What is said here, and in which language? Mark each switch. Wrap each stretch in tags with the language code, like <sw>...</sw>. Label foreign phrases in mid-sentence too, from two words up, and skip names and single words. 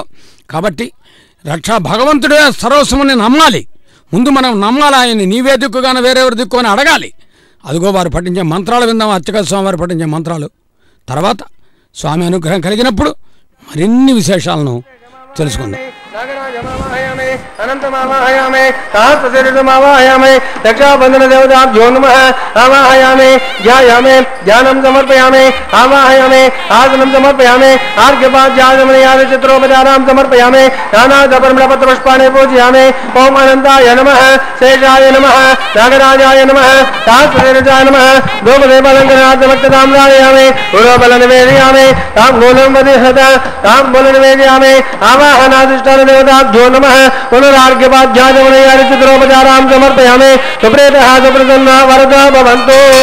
<te>కాబట్టి రక్షా భగవంతుడే సర్వస్వముని నమ్మాలి. ముందు మనం నమ్మాలి ఆయన్ని. నీవే దిక్కుగానే వేరెవరి దిక్కు అని అడగాలి. అదిగో వారు పఠించే మంత్రాలు విందాం, అర్చక స్వామి వారు పఠించే మంత్రాలు. తర్వాత స్వామి అనుగ్రహం కలిగినప్పుడు మరిన్ని విశేషాలను తెలుసుకుందాం.</te> <sa>अनन्तमावाहयामि सहस्रशीर्षमावाहयामि रक्षाबन्धनदेवताभ्यो नमः आवाहयामि ध्यायामि ध्यानं समर्पयामि आवाहयामि आसनं समर्पयामि आर्घ्यपाद्याचमनीयादिचित्रोपचारां समर्पयामि नानादपरिमलपत्रपुष्पाणि पूजयामि ओम अनन्ताय नमः शेषाय नमः नागराजाय नमः सहस्रशीर्षाय नमः धूपदीपालङ्करणार्थमक्ततां राजयामि गुरोबलनिवेदयामि ताम्बूलं वदिष्यत ताम्बूलनिवेदयामि आवाहनाधिष्ठानदेवताभ्यो नमः पुनरार्घ्यपाद्याचमनीयादिचित्रोपचारां समर्पयामि सुप्रीतः सुप्रसन्नः वरदो भवन्तु।</sa>